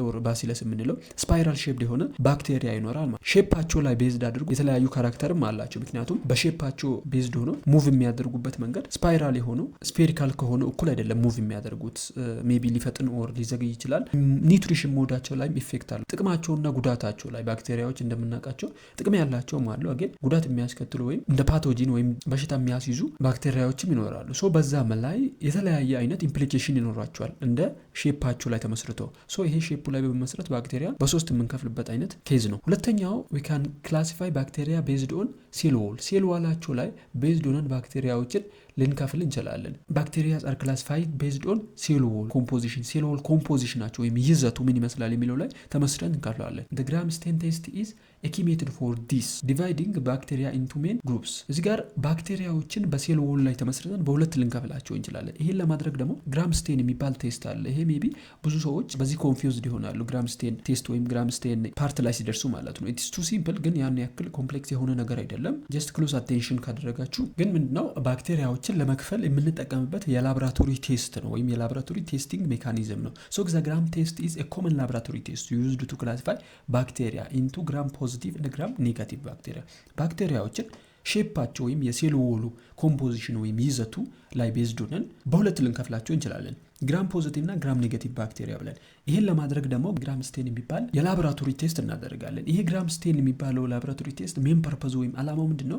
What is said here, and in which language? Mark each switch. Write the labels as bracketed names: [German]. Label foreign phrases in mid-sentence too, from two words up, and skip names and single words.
[Amharic] ወር ባሲለስ የምንለው [English] spiral shaped [Amharic] የሆነ ባክቴሪያ ይኖራል ማለት። ሼፓቸው ላይ ቤዝድ አድርጎ የተለያዩ ካራክተርም አላቸው። ምክንያቱም በሼፓቸው ቤዝድ ሆኖ ሙቭ የሚያደርጉበት መንገድ ስፓይራል የሆኑ ስፌሪካል ከሆነ እኩል አይደለም ሙቭ የሚያደርጉት። ሜቢ ሊፈጥን ወር ሊዘገይ ይችላል። [English] nutrition mode [Amharic] ላይ ኢፌክት አለ። ጥቅማቸውና ጉዳታቸው ላይ ባክቴሪያዎች እንደምናውቃቸው ጥቅም ያላቸውም አሉ፣ ግን ጉዳት የሚያስከትሉ ወይም እንደ ፓቶጂን ወይም በሽታ የሚያስይዙ ባክቴሪያ ባክቴሪያዎችም ይኖራሉ። ሶ በዛም ላይ የተለያየ አይነት ኢምፕሊኬሽን ይኖራቸዋል እንደ ሼፓቸው ላይ ተመስርቶ። ሶ ይሄ ሼፑ ላይ በመመስረት ባክቴሪያ በሶስት የምንከፍልበት አይነት ኬዝ ነው። ሁለተኛው [English] we can classify bacteria based on cell wall cell wall [Amharic] ላይ ቤዝድ ሆነን ባክቴሪያዎችን ልንከፍል እንችላለን። [English] bacteria are classified based on cell wall composition cell wall composition [Amharic] ወይም ይዘቱ ምን ይመስላል የሚለው ላይ ተመስርተን እንከፍላለን። [English] the gram stain test is a key method for this dividing bacteria into main groups [Amharic] እዚህ ጋር ባክቴሪያዎችን [English] cell wall [Amharic] ላይ ተመስርተን በሁለት ልንከፍላቸው እንችላለን። ይሄን ለማድረግ ደግሞ [English] Gram stain [Amharic] የሚባል ቴስት አለ። ይሄ ሜቢ ብዙ ሰዎች በዚህ ኮንፊውዝድ ይሆናሉ። [English] Gram stain test [Amharic] ወይም [English] Gram stain part [Amharic] ላይ ሲደርሱ ማለት ነው። [English] it's too simple [Amharic] ግን ያን ያክል ኮምፕሌክስ የሆነ ነገር አይደለም። [English] just close attention [Amharic] ካደረጋችሁ ግን ምንድነው ባክቴሪያዎችን ለመክፈል የምንጠቀምበት [English] laboratory test [Amharic] ነው ወይም የላቦራቶሪ [English] testing mechanism [Amharic] ነው። ሶ [English] the gram test is a common laboratory test used to classify bacteria into gram positive and gram negative bacteria [Amharic] ባክቴሪያዎችን ሼፓቸው ወይም [English] cell wall composition [Amharic] ወይም ይዘቱ ላይ ቤዝድ ሆነን በሁለት ልንከፍላቸው እንችላለን፣ [English] Gram positive [Amharic] እና [English] Gram negative [Amharic] ባክቴሪያ ብለን። ይሄን ለማድረግ ደግሞ [English] Gram stain [Amharic] የሚባል [English] laboratory test [Amharic] እናደርጋለን። ይሄ [English] Gram stain [Amharic] የሚባለው [English] laboratory test main purpose [Amharic] ወይም አላማው ምንድነው?